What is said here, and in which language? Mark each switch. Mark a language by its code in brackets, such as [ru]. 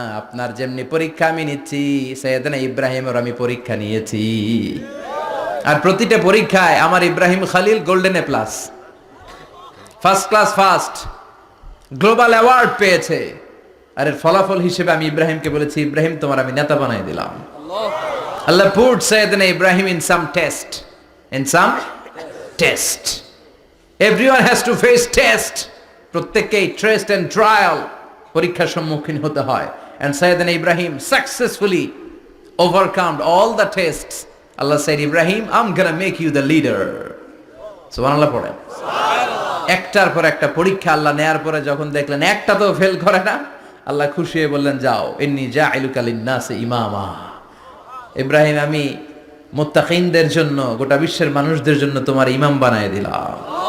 [bn] আপনার যেমনি পরীক্ষা আমি নিচ্ছি, সাইয়েদনা ইব্রাহিমের আমি পরীক্ষা নিয়েছি। আর প্রতিটা পরীক্ষায় আমার Ibrahim Khalil golden A plus, first class first, global award পেয়েছে। আর এর ফলাফল হিসেবে আমি ইব্রাহিমকে বলেছি, ইব্রাহিম তোমার আমি নেতা বানাই দিলাম। [en] Allah put Sayyidina Ibrahim in some test. In some test. Everyone has to face test. [bn] প্রত্যেককেই [en] test and trial, [bn] পরীক্ষার সম্মুখীন হতে হয়। [en] And Sayyidina Ibrahim successfully overcome all the tests. Allah said, Ibrahim, I'm gonna make you the leader. [bn] সুবহানাল্লাহ পড়েন। একটার পর একটা পরীক্ষা আল্লাহ নেয়ার পরে যখন দেখলেন একটা তো ফেল করে না, আল্লাহ খুশি হয়ে বললেন, যাও, [ar] ইন্নী জাইলুকা লিন-নাসি ইমামা। [bn] ইব্রাহিম, আমি মুত্তাকিনদের জন্য, গোটা বিশ্বের মানুষদের জন্য তোমার ইমাম বানায় দিলাম।